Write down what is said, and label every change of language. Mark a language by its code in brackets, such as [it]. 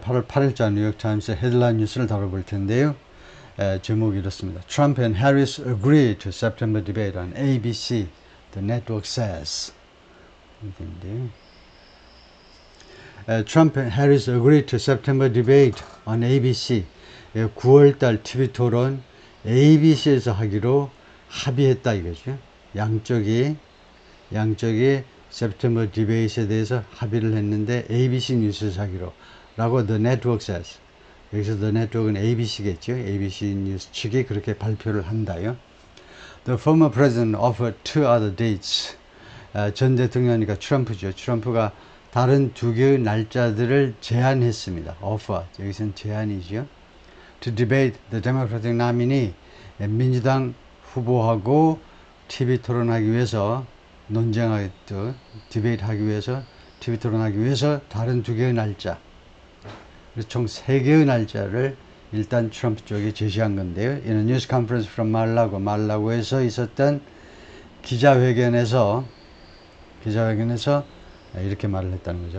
[ko] 8월 8일자 뉴욕타임스의 헤드라인 뉴스를 다뤄볼 텐데요. 제목이 이렇습니다. [en] Trump and Harris agree to September debate on ABC, the network says. Trump and Harris agree to September debate on ABC. [ko] 9월달 TV 토론 ABC에서 하기로 합의했다 이거죠. 양쪽이 September debate에 대해서 합의를 했는데 ABC 뉴스에서 하기로 라고 [en] The Network says. [ko] 여기서 The Network은 ABC겠죠. ABC 뉴스 측이 그렇게 발표를 한다요. [en] The former president offered two other dates. [ko] 전 대통령이니까 트럼프죠. 트럼프가 다른 두 개의 날짜들을 제안했습니다. offer, 여기서는 제안이죠. [en] To debate the Democratic nominee. [ko] 민주당 후보하고 TV 토론하기 위해서 논쟁하기, 디베이트 하기 위해서, TV 토론하기 위해서 다른 두 개의 날짜. 그래서 총 3개의 날짜를 일단 트럼프 쪽에 제시한 건데요. [en] In a news conference from [ko] 말라고에서 있었던 기자회견에서 이렇게 말을 했다는 거죠.